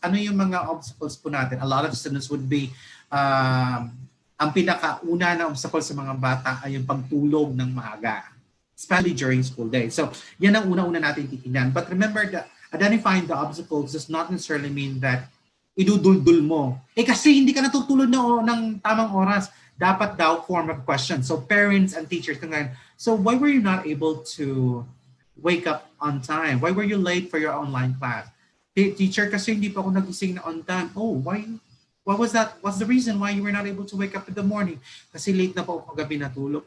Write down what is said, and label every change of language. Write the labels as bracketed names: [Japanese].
[Filipino] Ano yung mga obstacles po natin? [English] A lot of students would be [Filipino] ang pinakauna na obstacle sa mga bata ay yung pagtulog ng maaga, [English] especially during school days. [Filipino] So, yan ang una-una natin titingnan. [English] But remember that identifying the obstacles does not necessarily mean that [Filipino] idudul-dul mo. Kasi hindi ka natutulog ng tamang oras. Dapat daw [English] form of question. So, parents and teachers, so why were you not able to wake up on time? Why were you late for your online class? Teacher, [Filipino] kasi hindi pa ako nagising na on time. [English] Why? What was that? What's the reason why you were not able to wake up in the morning? [Filipino] Kasi late na po ako gabi natulog.